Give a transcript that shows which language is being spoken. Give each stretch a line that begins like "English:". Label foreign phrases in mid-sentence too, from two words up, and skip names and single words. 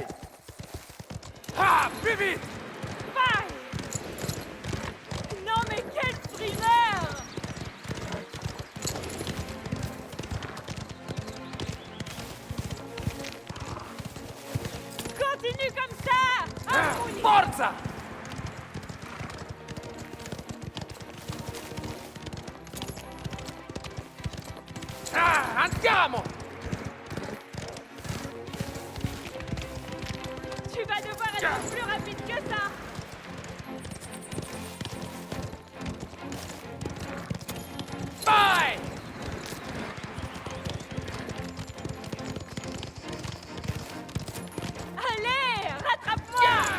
French: Ah, plus vite! Bye! Non mais quel frimeur! Continue comme ça!
Italian: Forza! Ah, andiamo!
French: Tu vas devoir être plus rapide que ça! Vai! Allez, rattrape-moi!